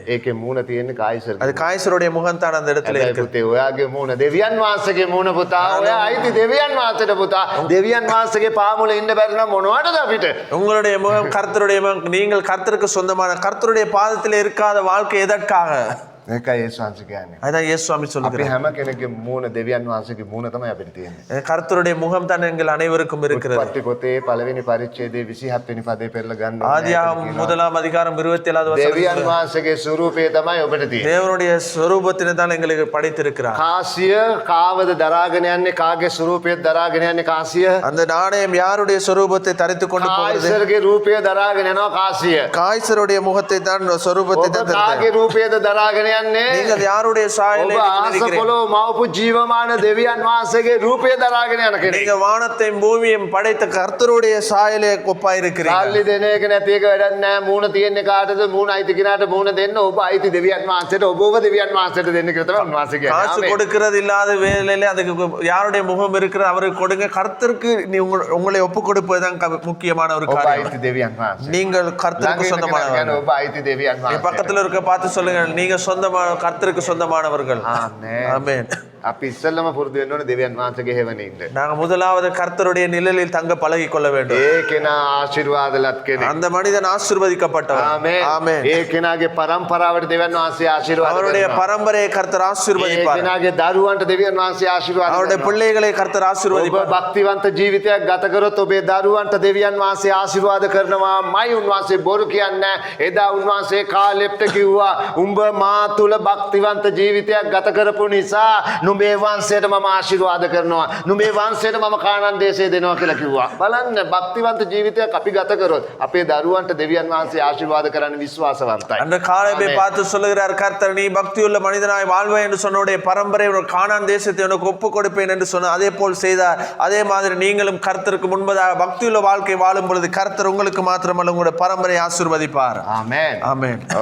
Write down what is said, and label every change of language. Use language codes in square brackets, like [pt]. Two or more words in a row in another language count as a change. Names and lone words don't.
[si] ඒකේ මූණ තියෙන්නේ කායිසර්ගේ. [ta] அது காய்சருடைய முகம் தான் அந்த இடத்துல [si] හැබැයි [ta] இருக்கு. [si] පුතේ ඔයාගේ මූණ දෙවියන් වහන්සේගේ මූණ පුතා. ඔයා අයිති දෙවියන් වහන්සේට පුතා. දෙවියන් වහන්සේගේ පාමුල ඉන්න බැරි නම් මොනවටද අපිට? [ta] உங்களுடைய முகம் கர்த்தருடைய முகம். நீங்கள் கர்த்தருக்கு சொந்தமான, கர்த்தருடைய பாதத்தில் இருக்காத வாழ்க்கை எதற்காக? [si] ඒකයි යේසුස් වහන්සේ කියන්නේ. [ta] அதான் இயேசு சுவாமி [si] අපි [ta] சொல்லுகிறார். [si] හැම කෙනෙක්ගේ මූණ දෙවියන් වහන්සේගේ මූණ තමයි අපිට තියෙන්නේ. [ta] கர்த்தருடைய முகம் தான் எங்கள் அனைவருக்கும் இருக்கிறது. [si] උත්පත්ති පොතේ පළවෙනි පරිච්ඡේදයේ 27 වෙනි පදේ පෙරලා ගන්න ඕනේ. [ta] ஆதியாகமம் 1:27 [si] දෙවියන් [ta] வசனம். [si] වහන්සේගේ ස්වරූපය තමයි ඔබට තියෙන්නේ. [ta] தேவனுடைய ஸ்வரூபத்தினை தான் எங்களுக்கு படைத்திருக்கிறார். [si] කාසිය කාවද දරාගෙන යන්නේ? කාගේ ස්වරූපයද දරාගෙන යන්නේ කාසිය? [ta] அந்த நாணயம் யாருடைய ஸ்வரூபத்தை தரித்துக் கொண்டு போகிறது? [si] කායිසර්ගේ රූපය දරාගෙන යනවා කාසිය. [ta] காய்சருடைய முகத்தை தான் ஸ்வரூபத்தை [si] ඔබ [ta] தான் தரித்தார். [si] කාගේ රූපයද දරාගෙන යන්නේ? [ta] நீங்கள் யாருடைய [si] ඔබ [ta] சாயலை நீங்கள் [si] ආස [ta] இருக்கிறீர்கள்? [si] පොළොව මවපු ජීවමාන දෙවියන් වහන්සේගේ රූපය දරාගෙන යන කෙනෙක්. [ta] நீங்க வானத்தையும் பூமியையும் படைத்த கர்த்தருடைய சாயலே ஒப்பாயிருக்கிறீர்கள். [si] සල්ලි දෙන එක නැති එක වැඩක් නැහැ. මූණ තියෙන්නේ කාටද? මූණ අයිති කෙනාට මූණ දෙන්න. ඔබ අයිති දෙවියන් වහන්සේට. ඔබව දෙවියන් වහන්සේට දෙන්න කියලා තමයි උන්වහන්සේ කියන්නේ. [ta] காசு [si] ආමේන්. [ta] கொடுக்கிறது இல்லாத வேலையில அதுக்கு யாருடைய முகம் இருக்கிறது அவருக்கு கொடுங்க. கர்த்தருக்கு நீ உங்களை ஒப்பு கொடுப்பதுதான் முக்கியமான ஒரு [si] ඔබ [ta] காரியம். [si] අයිති දෙවියන් වහන්සේ. [ta] நீங்கள் கர்த்தருக்கு [si] ළඟ ඉන්න කෙනා කියන්නේ [ta] சொந்தமானவர்கள். [si] ඔබ අයිති දෙවියන් [ta] நீ [si] වහන්සේ. [ta] பக்கத்துல இருக்க பார்த்து சொல்லுங்க, நீங்க சொந்தமான, கர்த்தருக்கு சொந்தமானவர்கள். [si] ආමේන්. [ta] ஆமென். [si] අපි ඉස්සෙල්ලම පුරුදු වෙන්න ඕනේ දෙවියන් වහන්සේගේ හැවනේ ඉන්න. [ta] நாங்க முதலாவது கர்த்தருடைய நிழலில் தங்க பழகி கொள்ள வேண்டும். [si] ඒ කෙනා ආශිර්වාදලත් කෙනෙක්. [ta] அந்த மனிதன் ஆசீர்வதிக்கப்பட்டவர். [si] ආමේන්. [ta] ஆமென். [si] ඒ කෙනාගේ පරම්පරාවට දෙවියන් වහන්සේ ආශිර්වාද [ta] அவருடைய [si] කරනවා. [ta] பரம்பரையை கர்த்தர் [si] ඒ [ta] ஆசீர்வதிப்பார். [si] කෙනාගේ දරුවන්ට දෙවියන් වහන්සේ ආශිර්වාද [ta] அவருடைய [si] කරනවා. [ta] பிள்ளைகளை கர்த்தர் [si] ඔබ [ta] ஆசீர்வதிப்பார். [si] භක්තිවන්ත ජීවිතයක් ගත කරොත් ඔබේ දරුවන්ට දෙවියන් වහන්සේ ආශිර්වාද කරනවා. මයි උන්වහන්සේ බොරු කියන්නේ. එදා උන්වහන්සේ කාලෙප්ට කිව්වා, උඹ මා තුල භක්තිවන්ත ජීවිතයක් ගත කරපු නිසා නුඹේ වංශයට මම ආශිර්වාද කරනවා. නුඹේ වංශයට මම කානන් දේශය දෙනවා කියලා කිව්වා. බලන්න, භක්තිවන්ත ජීවිතයක් අපි ගත කරොත් අපේ දරුවන්ට දෙවියන් වහන්සේ ආශිර්වාද කරන්න විශ්වාසවන්තයි. [ta] அந்த காலேபை ஆமென். பார்த்து சொல்லுகிறார் கர்த்தர், நீ பக்தியுள்ள மனிதனாய் வாழ்வாய் என்று சொன்னுடைய பரம்பரை உனக்கு கானான் தேசத்தை உனக்கு ஒப்பு கொடுப்பேன் என்று சொன்ன அதே போல் செய்தார். அதே மாதிரி நீங்களும் கர்த்தருக்கு முன்பதாக பக்தியுள்ள வாழ்க்கை வாழும் பொழுது கர்த்தர் உங்களுக்கு மாத்திரமல்ல உங்களுடைய பரம்பரை ஆசீர்வதிப்பார். [si] ආමේන්. [ta] ஆமென்.